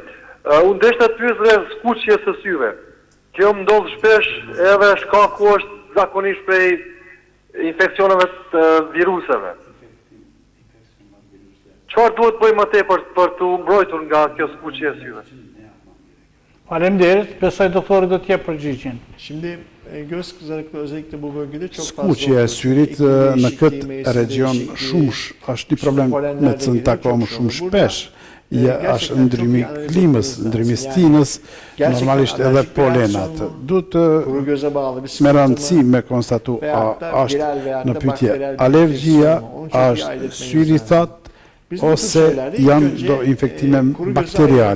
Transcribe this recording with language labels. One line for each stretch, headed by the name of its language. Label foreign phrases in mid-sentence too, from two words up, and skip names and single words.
Albanian: Unë deshta të pyes rreth skuqjes së syve. Kjo më ndodh shpesh edhe shkaku është zakonisht prej infeksioneve të viruseve. Çfarë duhet bëjmë më tepër për të mbrojtur nga kjo skuqje e syve? Faleminderit, besoj doktori do të jep përgjigjen.
Turkish: Şimdi göz kızarıklığı özellikle bu bölgede çok fazla.
Albanian: Skuqja e syrit në këtë region shumë është një problem në të takomë shumë shpesh. Është ndrymi klimës, ndrymi stinës, normalisht edhe polenat. Duhet me rëndësi me konstatu është në pyetje alergjia, është syri that, ose janë do infektime bakteriale.